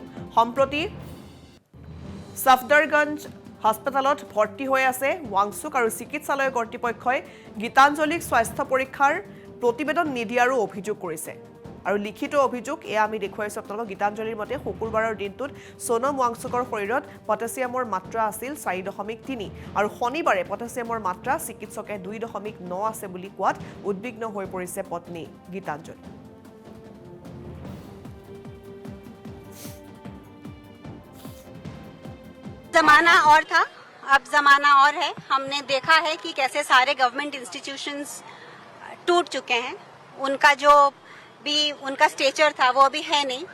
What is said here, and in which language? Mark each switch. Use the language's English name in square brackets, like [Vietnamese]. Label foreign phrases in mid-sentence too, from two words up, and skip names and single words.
[Assamese] সম্প্ৰতি সফদৰগঞ্জ হাস্পতালত ভৰ্তি হৈ আছে ৱাংচুক আৰু চিকিৎসালয় কৰ্তৃপক্ষই গীতাঞ্জলিক স্বাস্থ্য পৰীক্ষাৰ প্ৰতিবেদন নিদিয়াৰো অভিযোগ কৰিছে। আৰু লিখিত অভিযোগ এয়া আমি দেখুৱাইছোঁ আপোনালোকক। গীতাঞ্জলিৰ মতে শুকুৰবাৰৰ দিনটোত সোনম ৱাংচুকৰ শৰীৰত পটাছিয়ামৰ মাত্ৰা আছিল 4.3 আৰু শনিবাৰে পটাছিয়ামৰ মাত্ৰা চিকিৎসকে 2.9 আছে বুলি কোৱাত উদ্বিগ্ন হৈ পৰিছে পত্নী গীতাঞ্জলি। [Hindi] जमाना और था, अब जमाना और है। हमने देखा है कि कैसे सारे [English] government institutions [Hindi] टूट चुके हैं। उनका जो भी उनका स्टेचर था वो अभी है नहीं।